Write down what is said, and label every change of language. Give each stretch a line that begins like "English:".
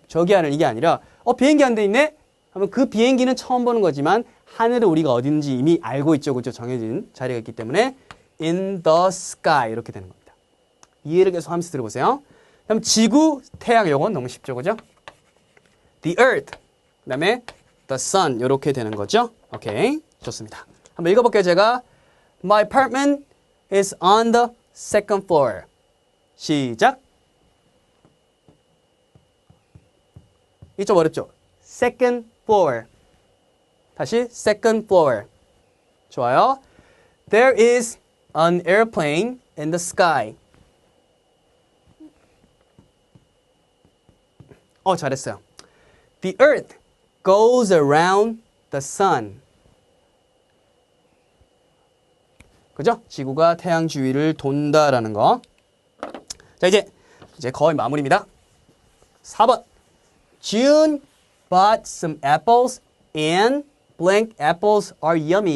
Korean: 저기 하늘 이게 아니라 비행기 한 대 있네? 하면 그 비행기는 처음 보는 거지만 하늘은 우리가 어디 있는지 이미 알고 있죠. 그죠? 정해진 자리가 있기 때문에 in the sky 이렇게 되는 겁니다. 이해를 계속 하면서 들어보세요. 그럼 지구, 태양 요건 너무 쉽죠. 그죠? The earth, 그 다음에 the sun 이렇게 되는 거죠. 오케이, 좋습니다. 한번 읽어볼게요.
English: 제가 My apartment is on the second floor.
Korean: 시작. 이게 좀 어렵죠? Second floor. 다시 second floor. 좋아요.
English: There is an airplane in the sky.
Korean: 잘했어요.
English: The earth goes around the sun.
Korean: 그죠? 지구가 태양 주위를 돈다라는 거. 자, 이제 거의 마무리입니다. 4번.
English: June bought some apples and blank apples are yummy.